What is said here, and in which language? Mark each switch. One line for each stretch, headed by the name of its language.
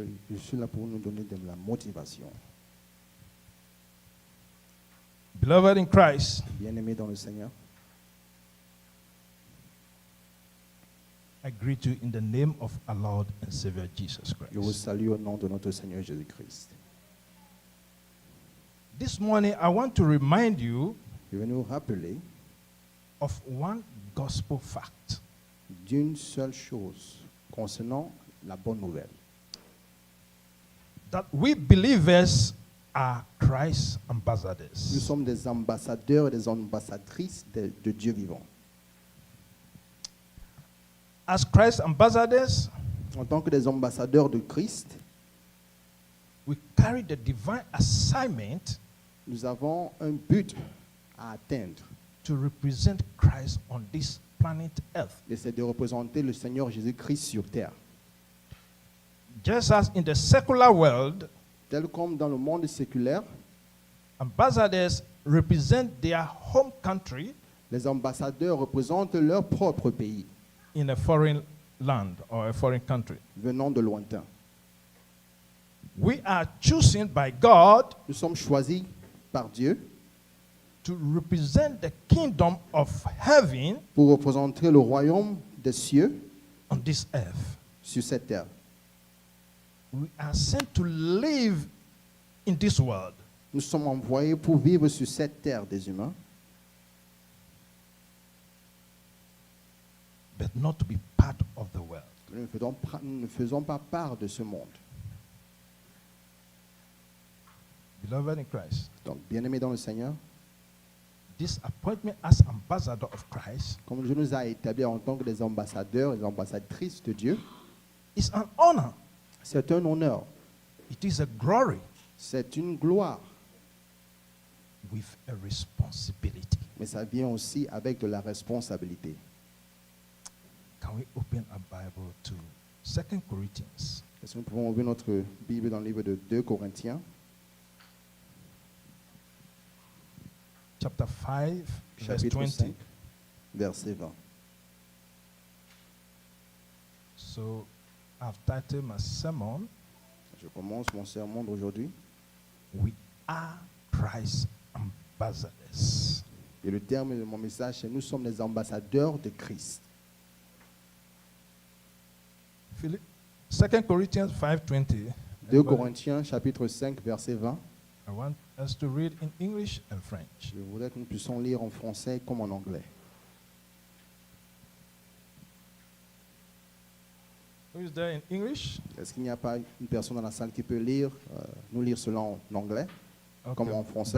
French: Je suis là pour nous donner de la motivation.
English: Beloved in Christ,
French: Bien-aimés dans le Seigneur,
English: I greet you in the name of our Lord and Savior Jesus
French: je vous
English: Christ.
French: salue au nom de notre Seigneur Jésus-Christ.
English: This morning, I want to remind you
French: Je vais nous rappeler
English: of one gospel fact.
French: d'une seule chose concernant la bonne nouvelle.
English: That we believers are Christ's
French: Nous
English: ambassadors.
French: sommes des ambassadeurs et des ambassadrices de Dieu vivant.
English: As Christ's ambassadors,
French: En tant que des ambassadeurs de Christ,
English: we carry the divine assignment
French: nous avons un but à atteindre.
English: to represent Christ on this planet Earth.
French: Et c'est de représenter le Seigneur Jésus-Christ sur terre.
English: Just as in the secular world,
French: Tel comme dans le monde séculaire,
English: ambassadors represent their home country
French: les ambassadeurs représentent leur propre pays,
English: in a foreign land or a foreign country.
French: venant de lointain.
English: We are chosen by God
French: Nous sommes choisis par Dieu
English: to represent the kingdom of heaven
French: pour représenter le royaume des cieux
English: on this earth.
French: sur cette terre.
English: We are sent to live in this world,
French: Nous sommes envoyés pour vivre sur cette terre des humains,
English: but not to be part of the world.
French: nous ne faisons pas part de ce monde.
English: Beloved in Christ,
French: Donc, bien-aimés dans le Seigneur,
English: this appointment as ambassador of Christ
French: comme Dieu nous a établis en tant que des ambassadeurs et des ambassadrices de Dieu,
English: is an honor.
French: c'est un honneur,
English: It is a glory
French: c'est une gloire,
English: with a responsibility.
French: mais ça vient aussi avec de la responsabilité.
English: Can we open our Bible to 2 Corinthians
French: Est-ce que nous pouvons ouvrir notre Bible dans le livre de 2 Corinthiens,
English: chapter 5, verse
French: chapitre
English: 20.
French: 5, verset 20.
English: So I've titled my sermon,
French: Je commence mon sermon d'aujourd'hui.
English: We Are Christ's Ambassadors.
French: Et le terme de mon message, c'est « Nous sommes les ambassadeurs de Christ ».
English: 2 Corinthians 5:20.
French: 2 Corinthiens, chapitre 5, verset 20.
English: I want us to read in English and French.
French: Je voudrais que nous puissions lire en français comme en anglais.
English: Who is there in English?
French: Est-ce qu'il n'y a pas une personne dans la salle qui peut lire, nous lire cela en anglais, comme en français?